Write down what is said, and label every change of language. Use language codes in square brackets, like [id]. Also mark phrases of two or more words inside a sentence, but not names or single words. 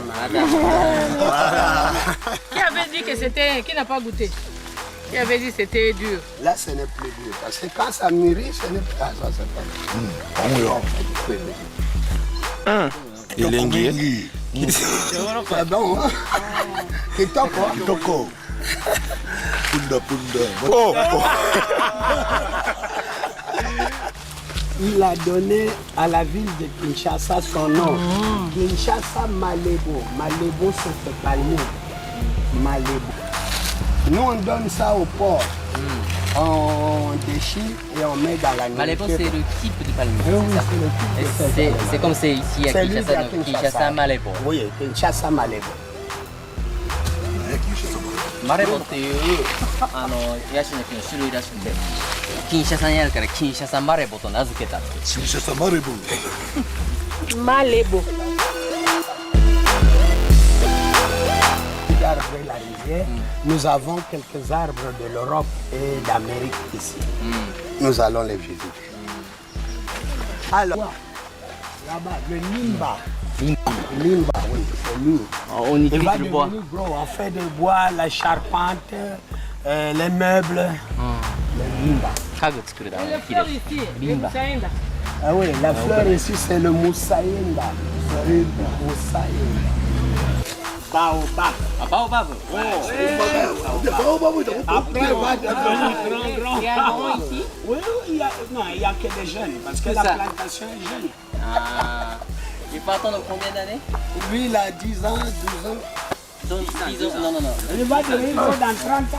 [fr] Voilà. Qui avait dit que c'était... Qui n'a pas goûté? Qui avait dit que c'était dur? Là, ce n'est plus dur. Parce que quand ça mûrit, ce n'est plus... Ah, ça c'est pas dur. Il est engagé. C'est bon, hein? [ln] Kitoko. Kitoko. Punda, punda. [fr] Oh! Il a donné à la ville de Kinshasa son nom. Kinshasa Malebo. Malebo, c'est le palmier. Malebo. Nous, on donne ça au port. On déchire et on met dans la nourriture. Malebo, c'est le type de palmier. Oui, c'est le type de C'est comme c'est ici à C'est lui qui Kinshasa, a donc Kinshasa Malebo. Oui, Kinshasa Malebo. [ja] Malebo っていうヤシの木の種類らしくて、キンシャサにあるからキンシャサマレボと名付けたって。 [fr] Kinshasa Marebo. Malebo. D'arbres de la rivière, nous avons quelques arbres de l'Europe et d'Amérique ici. Nous allons les visiter. Alors, là-bas, le Nimba. Limba, oui, c'est lui. On Il utilise va le bois. devenir gros. On fait du bois, la charpente, les meubles. Le Limba. [ja] 家具作るため [fr] Et [ja] の [fr] le [ja] 木 [fr] fleur [ja] です。 [fr] ici, le Bimba. moussaïnda. Ah oui, la fleur ici, c'est le moussaïnda. Moussaïnda. Baobab. [ja] あ、バオバブ。 [fr] Après, il va devenir grand. Il y a un grand ici. Oui, non, il n'y a que des jeunes, parce que C'est la ça. plantation est jeune. あー。Il peut attendre combien d'années? Lui, il a 10 ans, 12 ans. Donc, 10 ans. Non, non, non. Il va devenir gros dans 30 ans.